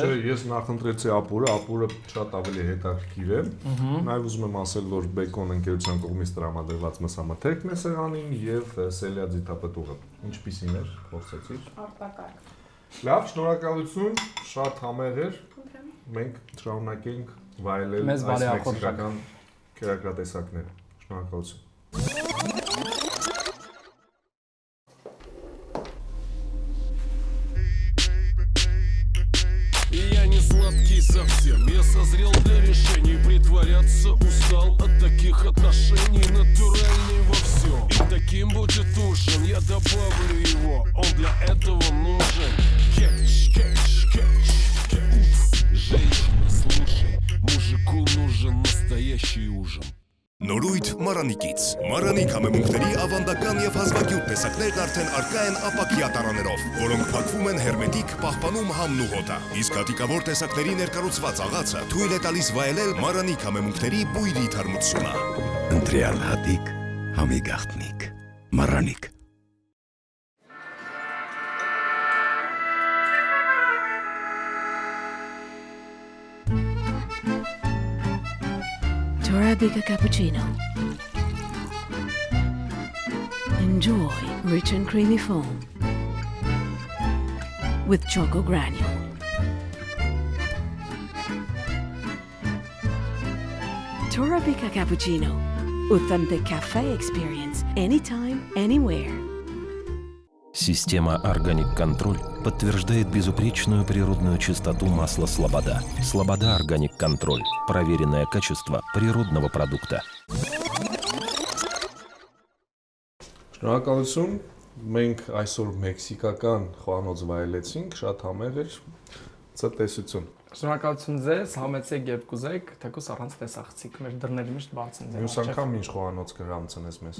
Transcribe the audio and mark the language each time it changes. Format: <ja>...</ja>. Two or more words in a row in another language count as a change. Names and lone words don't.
<hy>Չէ, ես նախընտրեցի ապուրը շատ ավելի հետաքրքիր է։ Նաև ուզում եմ ասել, որ Բեկոն ընկերության կողմից տրամադրված մսամթերքն է սեղանին եւ սելյա ձիթապտուղը։ Ինչպիսին էր, փորձեցիր։ Արտակարգ։ Լավ, շնորհակալություն, շատ համեղ էր։ Մենք շարունակենք վայելել այս մեքսիկական կերակրատեսակները։ Շնորհակալություն։</hy> <ru>Я не сладкий совсем, я созрел для решений. Притворяться устал от таких отношений. Натуральный во всем, и таким будет ужин. Я добавлю его, он для этого нужен. Кетч, кетч, кетч, кетч. Женщина, слушай, мужику нужен настоящий ужин.</ru> <hy>Նորույթ Մարանիկից։ Մարանիկ համեմունքների ավանդական եւ հազվագյուտ տեսակներն արդեն առկա են ապակյա տարաներով, որոնք փակվում են հերմետիկ, պահպանում համն ու հոտը։ Իսկ հատիկավոր տեսակների ներկառուցված աղացը թույլ է տալիս վայելել Մարանիկ համեմունքների բույրի թարմությունը։ Ընտրյալ հատիկ, համի գաղտնիք, Մարանիկ։</hy> <en>Torabika cappuccino. Enjoy rich and creamy foam with choco granule. Torabika cappuccino. Authentic cafe experience anytime, anywhere.</en> <ru>Система</ru> <en>Organic Control</en> <ru>подтверждает безупречную природную чистоту масла Слобода. Слобода</ru> <en>Organic Control.</en> <ru>Проверенное качество природного продукта.</ru> <hy>Շնորհակալություն։ Մենք այսօր մեքսիկական խոհանոց վայելեցինք, շատ համեղ էր։ Ցտեսություն։ Շնորհակալություն ձեզ, համեցեք երբ կուզեք, թեկուզ առանց տեսախցիկ, մեր դռների միշտ բաց են ձեզ։ Մյուս անգամ ինչ խոհանոց կհամցնես մեզ։</hy>